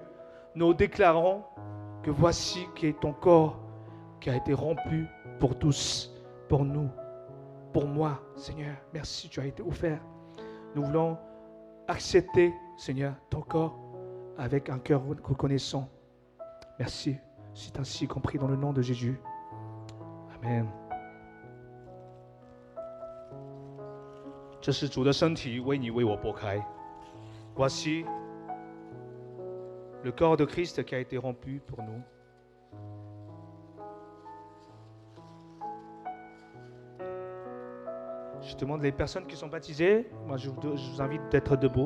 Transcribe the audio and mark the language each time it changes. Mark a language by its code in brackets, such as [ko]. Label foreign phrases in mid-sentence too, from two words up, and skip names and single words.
[fr] Nous déclarons que voici qui est ton corps qui a été rompu pour tous, pour nous, pour moi, Seigneur. Merci, tu as été offert. Nous voulons accepter, Seigneur, ton corps avec un cœur reconnaissant. Merci. C'est ainsi compris dans le nom de Jésus. Amen. [zh] 这是主的身体为你为我剥开。 [fr] Voici le corps de Christ qui a été rompu pour nous. Je demande les personnes qui sont baptisées, moi je vous invite d'être debout.